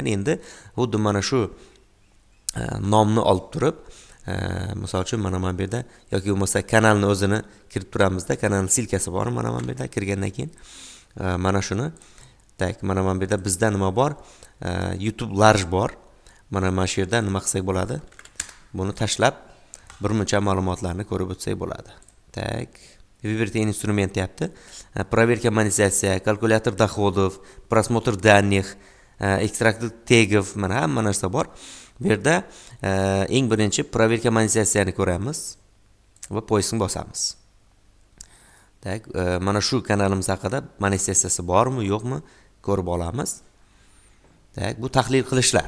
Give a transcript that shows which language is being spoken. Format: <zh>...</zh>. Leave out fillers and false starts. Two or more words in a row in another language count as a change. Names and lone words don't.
<uz>Endi xuddi mana shu nomni olib turib, misol uchun mana bu yerda yoki bo'lmasa kanalni o'zini kirib turamizda, kanalning silkasi bor mana bu yerda kirgandan keyin mana shuni tak, mana bu yerda bizda nima bor? YouTube Large bor. Mana shu yerda nima qilsak bo'ladi? Buni tashlab birmuncha ma'lumotlarni ko'rib o'tsak bo'ladi.</uz> <ru>Так, выберите инструмент deyapti. Проверка монетизация, kalkulyator доходов, просмотр данных, экстракт тегов,</ru> <uz>mana hamma narsa bor. Bu yerda eng birinchi проверка monetizatsiyani ko'ramiz va poyistni bosamiz. Tak, mana shu kanalimiz haqida monetizatsiyasi bormi, yo'qmi ko'rib olamiz. Tak, bu tahlil qilishlar.</uz>